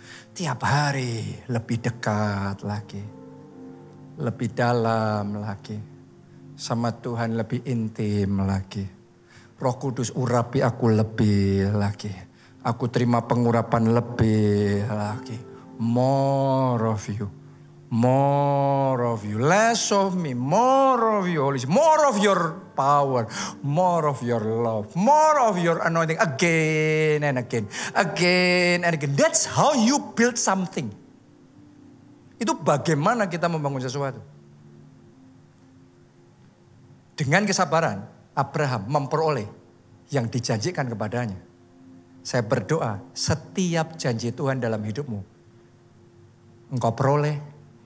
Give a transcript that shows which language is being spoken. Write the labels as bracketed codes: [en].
[id] Tiap hari lebih dekat lagi. Lebih dalam lagi. Sama Tuhan lebih intim lagi. Roh Kudus urapi aku lebih lagi. Aku terima pengurapan lebih lagi. [en] More of you. More of you, less of me, more of you, Holy Spirit, more of your power, more of your love, more of your anointing, again and again, again and again. That's how you build something. [id] Itu bagaimana kita membangun sesuatu. Dengan kesabaran, Abraham memperoleh yang dijanjikan kepadanya. Saya berdoa, setiap janji Tuhan dalam hidupmu, engkau peroleh.